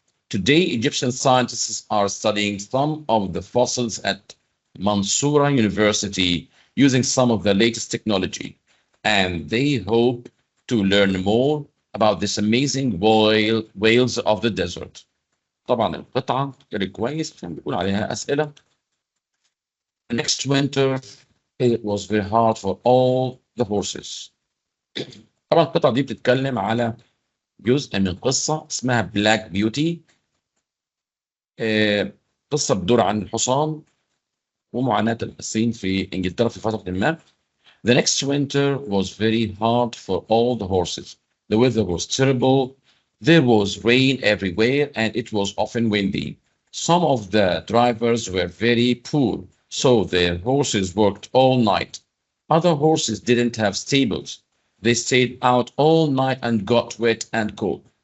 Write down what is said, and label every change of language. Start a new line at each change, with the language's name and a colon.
English: Today, Egyptian scientists are studying some of the fossils at Mansoura University using some of the latest technology, and they hope to learn more about this amazing whales of the desert.
Arabic: طبعا القطعة اللي كويس عشان بيقول عليها أسئلة.
English: Next winter, it was very hard for all the horses.
Arabic: طبعا القطعة دي بتتكلم على جزء من قصة اسمها بلاك بيوتي. قصة بتدور عن الحصان ومعاناة الحصين في إنجلترا في فترة ما.
English: The next winter was very hard for all the horses. The weather was terrible. There was rain everywhere and it was often windy. Some of the drivers were very poor, so their horses worked all night. Other horses didn't have stables. They stayed out all night and got wet and cold.